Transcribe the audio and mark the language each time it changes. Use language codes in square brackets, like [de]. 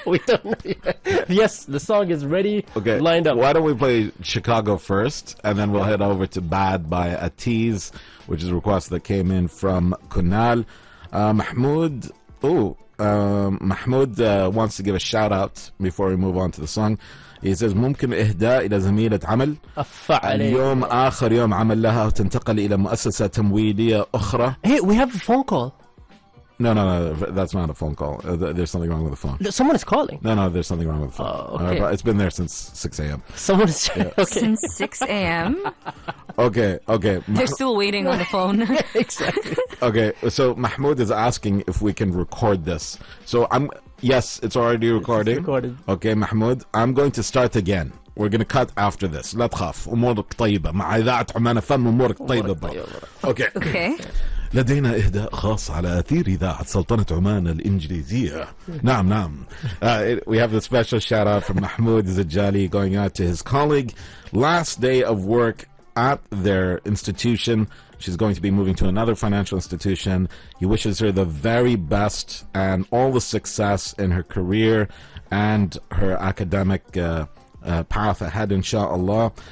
[en] We don't know. Yes, the song is ready, okay, lined up. Why don't we play Chicago first, and then we'll head over to Bad by Atiz, which is a request that came in from Kunal. Mahmoud, Mahmoud wants to give a shout out before we move on to the song. He says, [ar] ممكن إهداء إلى زميلة عمل اليوم آخر يوم عمل لها وتنتقل إلى مؤسسة تمويلية أخرى. [en] Hey, we have a phone call. No, that's not a phone call. There's something wrong with the phone. Someone is calling. No, there's something wrong with the phone. Okay. It's been there since 6 a.m. Someone is okay. Since 6 a.m. Okay. They're still waiting on the phone. Exactly. Okay, so Mahmoud is asking if we can record this. So yes, it's already recording. It's recorded. Okay, Mahmoud, I'm going to start again. We're going to cut after this. [ar] لا تخاف. أمورك طيبة. مع إذاعة عمان فم أمورك طيبة. [en] Okay. [ar] لدينا إهداء خاص على أثير إذاعة سلطنة عمان الإنجليزية. نعم. [en] We have a special shout out from Mahmoud Zajali going out to his colleague. Last day of work at their institution. She's going to be moving to another financial institution. He wishes her the very best and all the success in her career and her academic path ahead, inshallah.